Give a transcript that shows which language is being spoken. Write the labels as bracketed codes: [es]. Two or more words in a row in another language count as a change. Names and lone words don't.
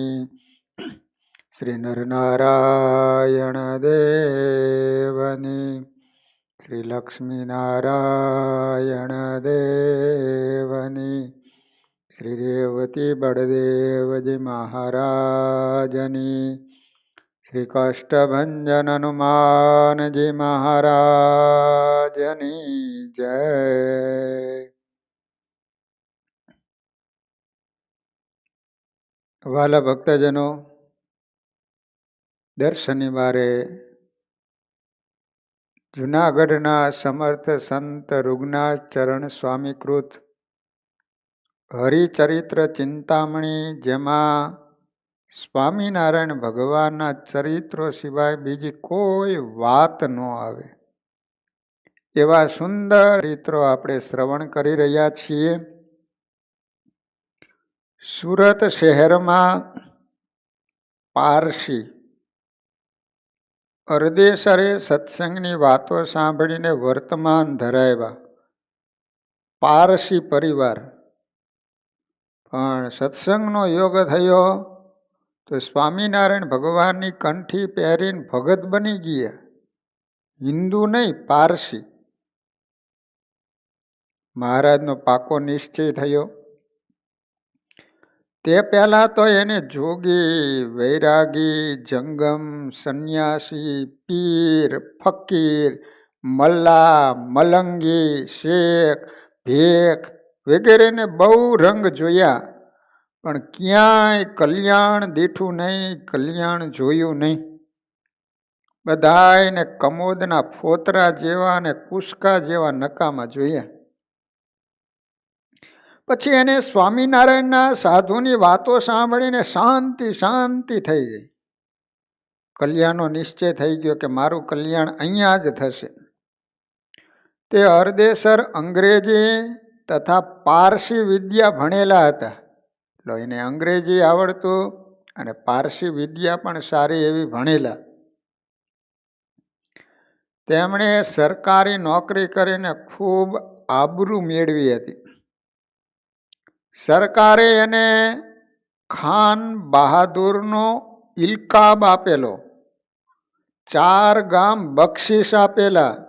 [gu] શ્રી નરનારાયણ દેવની। શ્રી લક્ષ્મીનારાયણ દેવની। શ્રી રેવતી બળદેવજી મહારાજની। શ્રી કષ્ટભંજન હનુમાન જી મહારાજની જય। વ્હાલા ભક્તજનો, દર શનિવારે જૂનાગઢના સમર્થ સંત રઘુનાથ ચરણ સ્વામીકૃત હરિચરિત્ર ચિંતામણિ, જેમાં સ્વામિનારાયણ ભગવાનના ચરિત્રો સિવાય બીજી કોઈ વાત ન આવે એવા સુંદર ચરિત્રો આપણે શ્રવણ કરી રહ્યા છીએ। સુરત શહેર માં પારસી અરદેસરે સત્સંગની વાતો સાંભળીને વર્તમાન ધરાવ્યા પારસી પરિવાર, પણ સત્સંગનો યોગ થયો તો સ્વામિનારાયણ ભગવાનની કંઠી પહેરીને ભગત બની ગયા। હિંદુ નહીં, पारसी। મહારાજનો પાકો નિશ્ચય થયો। તે પહેલાં તો એને જોગી, વૈરાગી, જંગમ, સંન્યાસી, પીર, ફકીર, મલ્લા, મલંગી, શેખ, ભેખ વગેરે ને બહુ રંગ જોયા, પણ ક્યાંય કલ્યાણ દીઠું નહીં, કલ્યાણ જોયું નહીં। બધાય ને કમોદના ફોતરા જેવા ને કુશકા જેવા નકામા જોયા। પછી એને સ્વામિનારાયણના સાધુની વાતો સાંભળીને શાંતિ શાંતિ થઈ ગઈ। કલ્યાણનો નિશ્ચય થઈ ગયો કે મારું કલ્યાણ અહીંયા જ થશે। તે હરદેસર અંગ્રેજી તથા પારસી વિદ્યા ભણેલા હતા। એટલે એને અંગ્રેજી આવડતું અને પારસી વિદ્યા પણ સારી એવી ભણેલા। તેમણે સરકારી નોકરી કરીને ખૂબ આબરૂ મેળવી હતી। સરકારે એને ખાન બહાદુરનો ઇલકાબ આપેલો, 4 ગામ બક્ષિસ આપેલા।